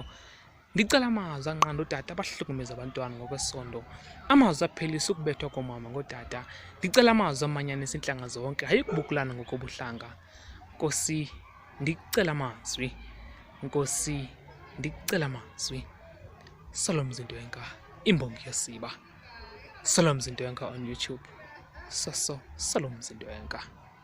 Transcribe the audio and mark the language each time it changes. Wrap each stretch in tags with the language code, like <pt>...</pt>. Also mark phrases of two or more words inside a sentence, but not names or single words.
<xh>Ndicela amazwi anqanda ootata abahlukumeza abantwana ngokwesondo, amazwi aphelisa ukubethwa koomama ngootata. Ndicela amazwi amanyanisa iintlanga zonke, hayi ukubukulana ngokobuhlanga. Nkosi, ndicela amazwi. Nkosi, ndicela amazwi. Salom Zindwenka, imbongi yosiba. Salom Zindwenka on YouTube. Salom Zindwenka.</xh>